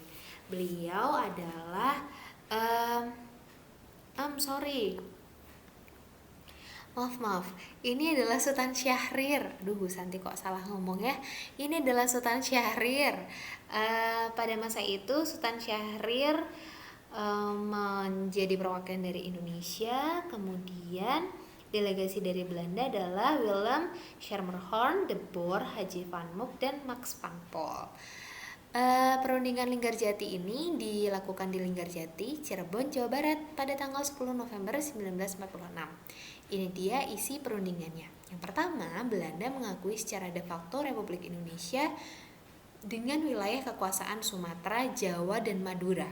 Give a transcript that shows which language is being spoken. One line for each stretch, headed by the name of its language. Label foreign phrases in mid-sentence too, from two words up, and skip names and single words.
Indonesian: Beliau adalah maaf, ini adalah Sultan Syahrir. Aduh, Bu Santi kok salah ngomong ya. Ini adalah Sultan Syahrir. Pada masa itu Sultan Syahrir menjadi perwakilan dari Indonesia. Kemudian delegasi dari Belanda adalah Willem Schermerhorn, De Boer, Haji van Mook, dan Max van Pol. Perundingan Linggarjati ini dilakukan di Linggarjati, Cirebon, Jawa Barat pada tanggal 10 November 1946. Ini dia isi perundingannya. Yang pertama, Belanda mengakui secara
Latin: de facto
Indonesian: Republik Indonesia dengan wilayah kekuasaan Sumatera, Jawa, dan Madura.